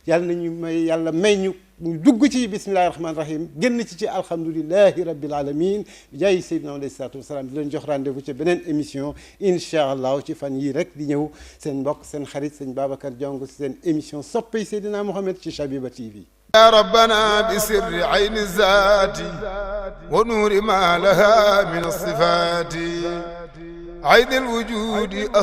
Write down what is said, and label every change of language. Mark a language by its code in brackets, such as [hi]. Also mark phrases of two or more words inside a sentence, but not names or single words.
[wo] yàlla may ñu dugg ci [ar] بسم الله الرحمن الرحيم [wo] génn ci [ar] الحمد لله رب العالمين [wo] jaay [ar] سيدنا عليه الصلاة والسلام [wo] di leen jox rendez-vous ci beneen émission [ar] إن شاء الله [wo] ci fan yii rek di ñëw seen mbokk seen xarit sëñ Babacar Diong ci seen émission soppay Seydina Mohamed ci Shabiba TV [ar] يا ربنا بسر عين الذات ونور ما لها من الصفات عين الوجود